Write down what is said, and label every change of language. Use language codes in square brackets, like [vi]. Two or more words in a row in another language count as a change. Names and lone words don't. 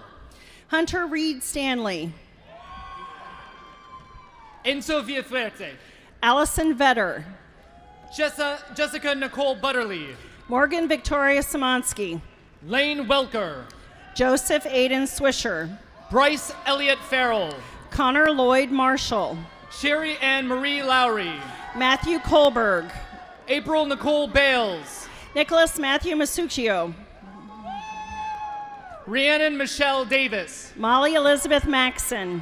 [en] Hunter Reed Stanley, Enzo Villafuerte, Allison Vetter, Jessica Nicole Butterly, Morgan Victoria Szymanski, Lane Welker, Joseph Aiden Swisher, Bryce Elliott Farrell, Connor Lloyd Marshall, Sherry Ann Marie Lowry, Matthew Kohlberg, April Nicole Bales, Nicholas Matthew Masuccio, Rhiannon Michelle Davis, Molly Elizabeth Maxson,